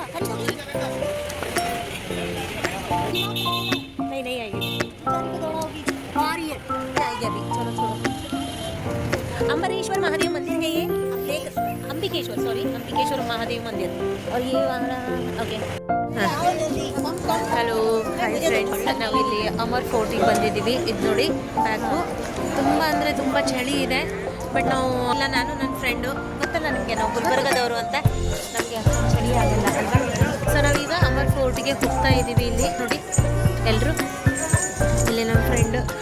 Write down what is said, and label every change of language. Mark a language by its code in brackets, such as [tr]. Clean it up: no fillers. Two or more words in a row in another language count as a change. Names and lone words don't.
[hi] खरीदोगी? नहीं आएगी. आ रही है. आएगी अभी. चलो छोड़ो. अम्बरेश्वर महादेव मंदिर है ये. अंबिकेश्वर महादेव मंदिर. और ये वाला ओके. [en] Hello hi friends, [kn] ನಾವಿಲ್ಲಿ ಅಮರ್ ಫೋರ್ಟಿಗೆ ಬಂದಿದ್ದೀವಿ. ಇದು ನೋಡಿ ಬ್ಯಾಗು ತುಂಬ ಅಂದರೆ ತುಂಬ ಚಳಿ ಇದೆ. ಬಟ್ ನಾವು ಎಲ್ಲ ನಾನು ನನ್ನ ಫ್ರೆಂಡು ಗೊತ್ತಲ್ಲ ನಿಮಗೆ, ನಾವು ಗುಲ್ಬರ್ಗದವರು ಅಂತ, ನಮಗೆ ಅಷ್ಟೊಂದು ಚಳಿ ಆಗಲ್ಲ ಅಲ್ವಾ. ಸೊ ನಾವೀಗ ಅಮರ್ ಫೋರ್ಟಿಗೆ ಹೋಗ್ತಾ ಇದ್ದೀವಿ. ಇಲ್ಲಿ ನೋಡಿ ಎಲ್ಲರೂ, ಇಲ್ಲಿ ನಮ್ಮ ಫ್ರೆಂಡು.